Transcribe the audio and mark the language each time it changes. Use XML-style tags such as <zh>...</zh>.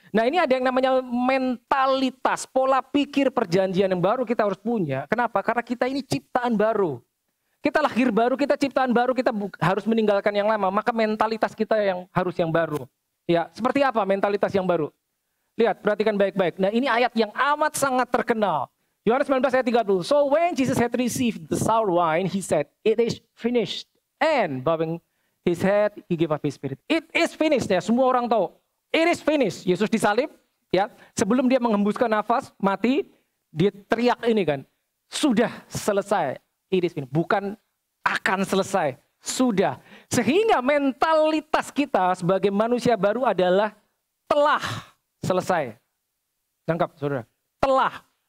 <id>Nah ini ada yang namanya mentalitas, pola pikir perjanjian yang baru kita harus punya. Kenapa? Karena kita ini ciptaan baru. Kita lahir baru, kita ciptaan baru, kita harus meninggalkan yang lama. Maka mentalitas kita yang harus yang baru. Ya, seperti apa mentalitas yang baru? Lihat, perhatikan baik-baik. Nah ini ayat yang amat sangat terkenal. Yohanes 19 ayat 30.</id> <en>So when Jesus had received the sour wine, he said, "It is finished." And bowing his head, he gave up his spirit. It is finished</en> <id>ya, semua orang tahu.</id> <en>It is finished.</en> <id>Yesus disalib, ya. Sebelum dia menghembuskan nafas, mati, dia teriak ini kan, sudah selesai.</id> <en>It is finished.</en> <id>Bukan akan selesai, sudah. Sehingga mentalitas kita sebagai manusia baru adalah telah selesai. Tangkap, saudara. Telah.</id>